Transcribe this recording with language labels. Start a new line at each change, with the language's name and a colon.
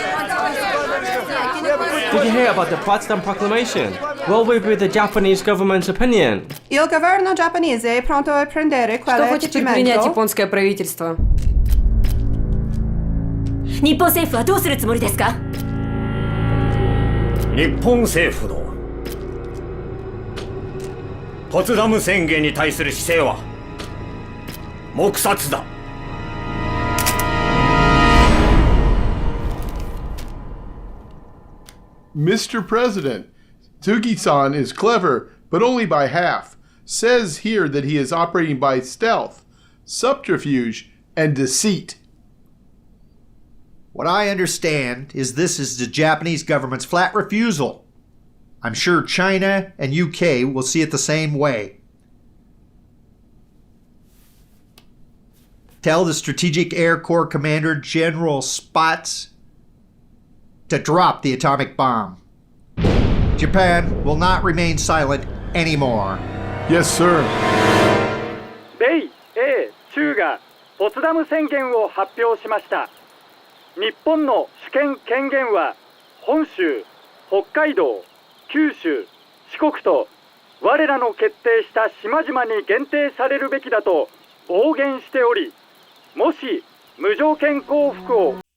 English: Did you hear about the Potsdam Proclamation? What will be the Japanese government's opinion?
Italian: Il governo giapponese è pronto a prendere
Russian: Что хочет предпринять японское правительство?
Japanese: 日本政府はどうするつもりですか？日本政府のポツダム宣言に対する姿勢は黙殺だ。
English: Mr. President, Tsugi-san is clever, but only by half. Says here that he is operating by stealth, subterfuge, and deceit. What I understand is this is the Japanese government's flat refusal. I'm sure China and UK will see it the same way. Tell the Strategic Air Corps Commander General Spots to drop the atomic bomb. Japan will not remain silent anymore. Yes, sir.
Japanese: 米米中がポツダム宣言を発表しました。日本の主権権限は本州、北海道、九州、四国と我らの決定した島々に限定されるべきだと暴言しており、もし無条件降伏を